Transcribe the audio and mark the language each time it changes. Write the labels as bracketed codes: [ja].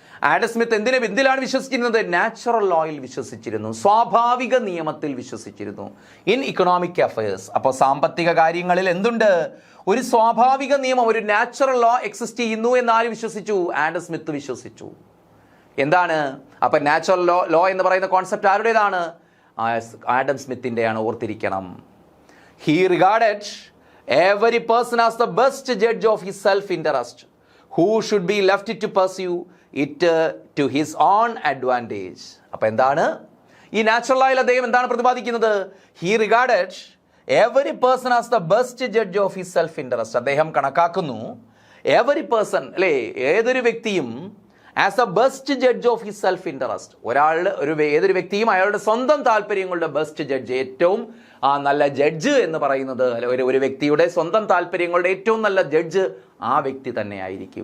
[ml] Adam Smith എന്തിലാണ് വിശ്വസിച്ചിരുന്നത്? Natural ലോയിൽ വിശ്വസിച്ചിരുന്നു, സ്വാഭാവിക നിയമത്തിൽ വിശ്വസിച്ചിരുന്നു. ഇൻ ഇക്കണോമിക് അഫയേഴ്സ്, അപ്പോൾ സാമ്പത്തിക കാര്യങ്ങളിൽ എന്തുണ്ട്? ഒരു സ്വാഭാവിക നിയമം, ഒരു നാച്ചുറൽ ലോ എക്സിസ്റ്റ് ചെയ്യുന്നു എന്ന് ആര് വിശ്വസിച്ചു? ആഡം സ്മിത്ത് വിശ്വസിച്ചു. എന്താണ് അപ്പം നാച്ചുറൽ ലോ എന്ന് പറയുന്ന കോൺസെപ്റ്റ് ആരുടേതാണ്? ആഡം സ്മിത്തിൻ്റെയാണ്, ഓർത്തിരിക്കണം. [en] He regarded every person as the best judge of his self-interest, who should be left to pursue it to his own advantage. [ml] അപ്പോൾ എന്താണ് ഈ നാച്ചുറൽ ലോയിൽ അദ്ദേഹം എന്താണ് പ്രതിപാദിക്കുന്നത്? [en] He regarded every person as the best judge of his self-interest. [ml] അദ്ദേഹം കണക്കാക്കുന്നു [en] every person [ml] അല്ലേ, ഏതൊരു വ്യക്തിയും [en] As a best judge of his self interest. [ml] ഏതൊരു വ്യക്തിയും അയാളുടെ സ്വന്തം താല്പര്യങ്ങളുടെ ബെസ്റ്റ് ജഡ്ജ്, ഏറ്റവും നല്ല ജഡ്ജ് എന്ന് പറയുന്നത് ഒരു വ്യക്തിയുടെ സ്വന്തം താല്പര്യങ്ങളുടെ ഏറ്റവും നല്ല ജഡ്ജ് ആ വ്യക്തി തന്നെ ആയിരിക്കും.